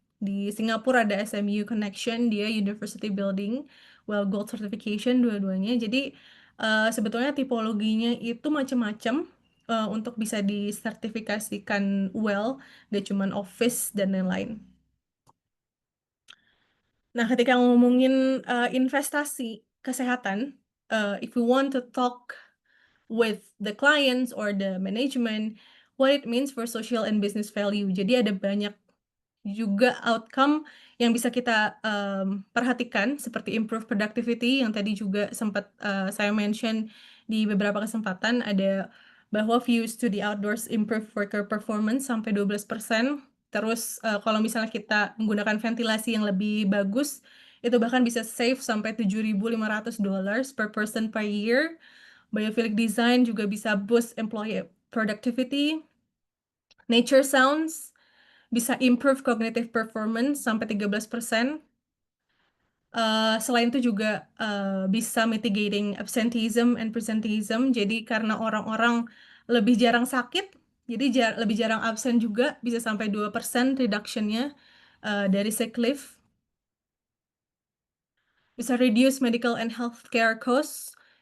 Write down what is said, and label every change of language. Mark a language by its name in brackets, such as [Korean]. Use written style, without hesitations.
[Indonesian] Di Singapura ada SMU Connection, dia University Building, WELL Gold Certification dua-duanya. Jadi sebetulnya tipologinya itu macam-macam untuk bisa disertifikasikan WELL, gak cuman office dan lain-lain. Nah, ketika ngomongin investasi kesehatan, [English] if we want to talk with the clients or the management, what it means for social and business value. [Indonesian] Jadi ada banyak juga outcome yang bisa kita perhatikan, seperti [English] improve productivity [Indonesian] yang tadi juga sempat saya mention di beberapa kesempatan, ada bahwa [English] views to the outdoors improve worker performance [Indonesian] sampai 12%. Terus kalau misalnya kita menggunakan ventilasi yang lebih bagus, itu bahkan bisa save sampai $7.500 [English] per person per year. Biophilic design [Indonesian] juga bisa [English] boost employee productivity. Nature sounds bisa improve cognitive performance sampai 13%. [Indonesian] Selain itu juga bisa [English] mitigating absenteeism and presenteeism. [Indonesian] Jadi karena orang-orang lebih jarang sakit, jadi lebih jarang absen juga, bisa sampai 2% reduction-nya dari sick leave. Bisa [English] reduce medical and healthcare costs.